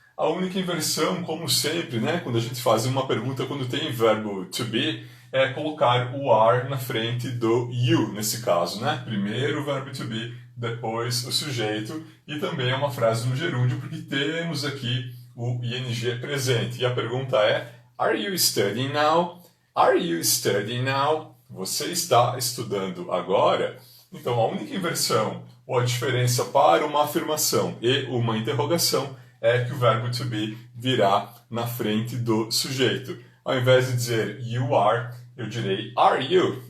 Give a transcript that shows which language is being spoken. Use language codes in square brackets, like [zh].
[pt] A única inversão, como sempre, né, quando a gente faz uma pergunta quando tem verbo to be, é colocar o are na frente do you, nesse caso, né? Primeiro o verbo to be, depois o sujeito, e também é uma frase no gerúndio, porque temos aqui o ing presente. E a pergunta é, [en] are you studying now? Are you studying now? [pt] Você está estudando agora? Então, a única inversão, ou a diferença para uma afirmação e uma interrogação, é que o verbo to be virá na frente do sujeito. Ao invés de dizer [en] you are, [pt] eu direi [en] are you?